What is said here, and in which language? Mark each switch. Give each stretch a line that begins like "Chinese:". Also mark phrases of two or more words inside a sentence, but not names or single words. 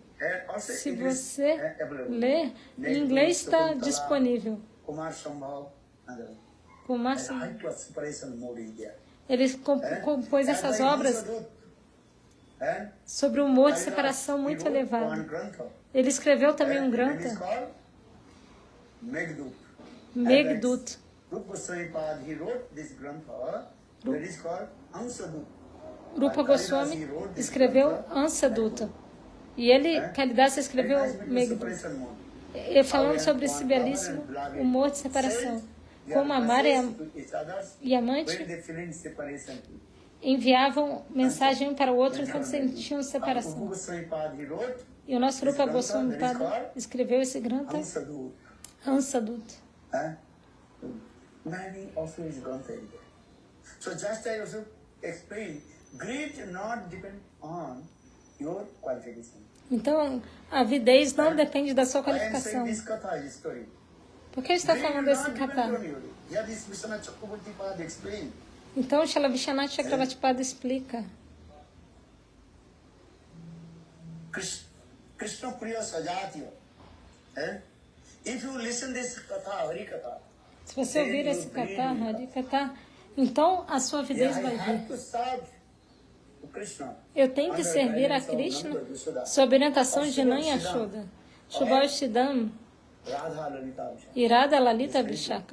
Portuguese: Se você ler, em inglês está disponível. Kumar Sambhav. Ele compôs essas obras sobre o humor de separação muito elevado. Ele escreveu também um granta, Meghdut. Rupa Goswami escreveu Ansadutta. E ele, Kalidasa, escreveu Meghdut. Falando sobre esse belíssimo humor de separação. Como amar e amante enviavam mensagem um para o outro enquanto sentiam separação. E o nosso Rupa Goswami escreveu esse granta Ansadutta.
English: So just I also explain, greed not depend on your qualification.
Portuguese: Então, a avidez não depende da sua qualificação. Por que está falando desse kata? Então, Srila Vishwanath Chakravartipad explica.
Sanskrit: कृष्ण प्रिय सजात्य.
English: If you listen this katha, Hari Katha,
Portuguese: se você ouvir esse kata, Hari Katha, então a sua avidez vai vir. Eu tenho que servir a Krishna sob orientação de Nan Yashoda, Shubhashidam e Radha Lalita Vishaka.